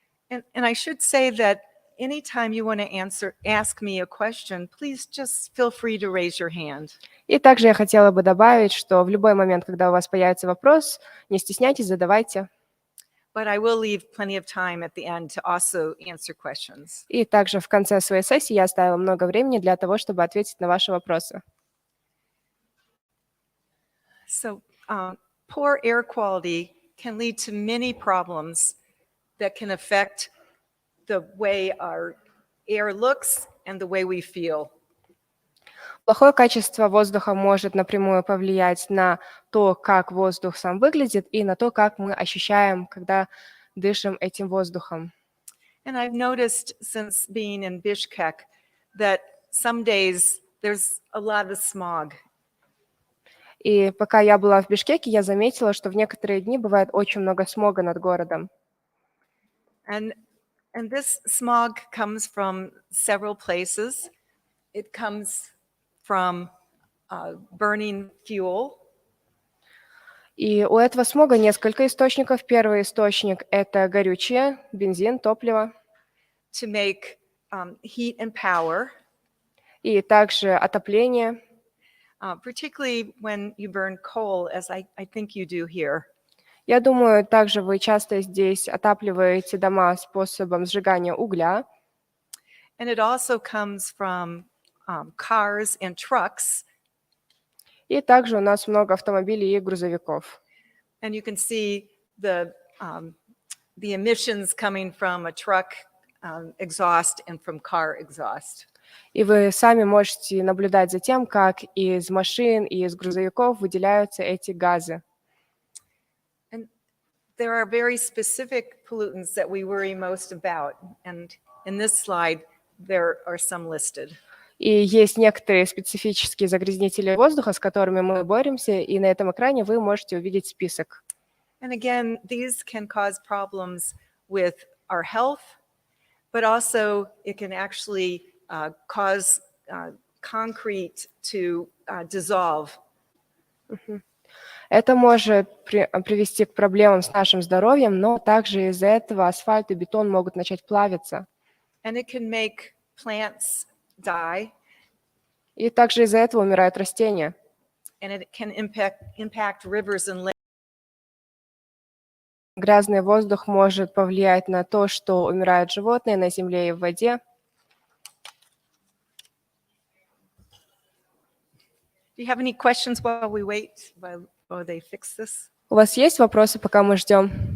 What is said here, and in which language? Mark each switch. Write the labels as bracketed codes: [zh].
[en] And I should say that anytime you want to ask me a question, please just feel free to raise your hand. [ru] И также я хотела бы добавить, что в любой момент, когда у вас появится вопрос, не стесняйтесь, задавайте. [en] But I will leave plenty of time at the end to also answer questions. [ru] И также в конце своей сессии я оставила много времени для того, чтобы ответить на ваши вопросы. [en] So, poor air quality can lead to many problems that can affect the way our air looks and the way we feel. [ru] Плохое качество воздуха может напрямую повлиять на то, как воздух сам выглядит, и на то, как мы ощущаем, когда дышим этим воздухом. [en] And I've noticed since being in Bishkek that some days there's a lot of smog. [ru] И пока я была в Бишкеке, я заметила, что в некоторые дни бывает очень много смога над городом. [en] And this smog comes from several places. It comes from burning fuel. [ru] И у этого смога несколько источников. Первый источник – это горючее, бензин, топливо. [en] To make heat and power. [ru] И также отопление. [en] Particularly when you burn coal, as I think you do here. [ru] Я думаю, также вы часто здесь отапливаете дома способом сжигания угля. [en] And it also comes from cars and trucks. [ru] И также у нас много автомобилей и грузовиков. [en] And you can see the emissions coming from a truck exhaust and from car exhaust. [ru] И вы сами можете наблюдать за тем, как из машин и из грузовиков выделяются эти газы. [en] And there are very specific pollutants that we worry most about. And in this slide, there are some listed. [ru] И есть некоторые специфические загрязнители воздуха, с которыми мы боремся, и на этом экране вы можете увидеть список. [en] And again, these can cause problems with our health, but also it can actually cause concrete to dissolve. [ru] Это может привести к проблемам с нашим здоровьем, но также из-за этого асфальт и бетон могут начать плавиться. [en] And it can make plants die. [ru] И также из-за этого умирают растения. [en] And it can impact rivers and lakes. [ru] Грязный воздух может повлиять на то, что умирают животные на земле и в воде. [en] Do you have any questions while we wait, while they fix this? [ru] У вас есть вопросы, пока мы ждем?